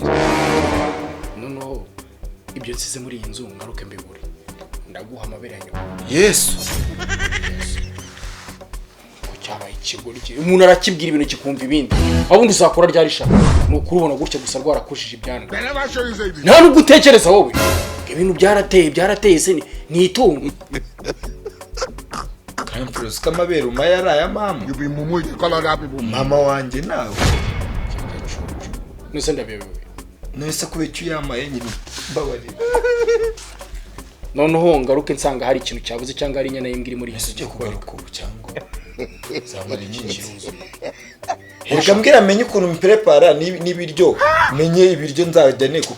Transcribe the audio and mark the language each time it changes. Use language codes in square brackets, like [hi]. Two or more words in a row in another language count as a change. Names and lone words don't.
[rw] noneho ibyo nsize muri iyi nzu ngaruke mbigure ndaguha amabere ya nyuma Yesu ko cyabaye ikigori umuntu arakibwira ibintu kikumva ibindi abundi uzakora ryari shaka ni ukurubona gutya gusa rwarakushije ibyandwa [pcm] They never show you say this. [rw] nta nubwo utekereza wowe ibintu byarateye se ni itungo [fr] Grand Frère [rw] usika amabere umaya ari aya mama [pcm] You be mumu, you call other people. [rw] mama wanjye nawe nese ndabiyobewe none se kubera icyo yamaye nyine mbabarira noneho ngaruke nsanga hari ikintu cyabuze cyangwa hari inyana y'imbwa iri muri ese iyi ugiye nzu kugaruka ubu cyangwa zamara inyinshi reka mbwira amenye ukuntu mprepara n'ibiryo menye ibiryo nzajyane kuko